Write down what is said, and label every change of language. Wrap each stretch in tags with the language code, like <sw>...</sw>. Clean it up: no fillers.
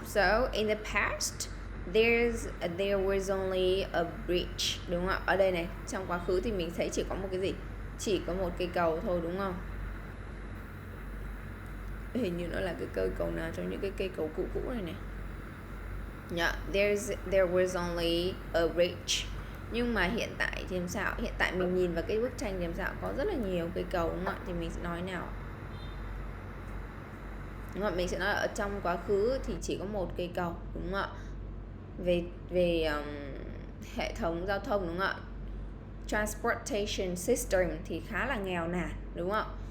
<en>So in the past there was only a bridge,</en> <vi>đúng không ạ? Ở đây này, trong quá khứ thì mình thấy chỉ có một cái gì? Chỉ có một cây cầu thôi, đúng không? Hình như nó là cái cây cầu nào trong những cái cây cầu cũ này này.</vi> <en>Yeah, there was only a bridge.</en> <vi>Nhưng mà hiện tại thì làm sao? Hiện tại mình nhìn vào cái bức tranh thì làm sao? Có rất là nhiều cây cầu, đúng không ạ? Thì mình sẽ nói nào? Đúng không? Mình sẽ nói ở trong quá khứ thì chỉ có một cây cầu, đúng không ạ? Về hệ thống giao thông, đúng không ạ?</vi> <en>Transportation system</en> <vi>thì khá là nghèo nàn, đúng không ạ?</vi>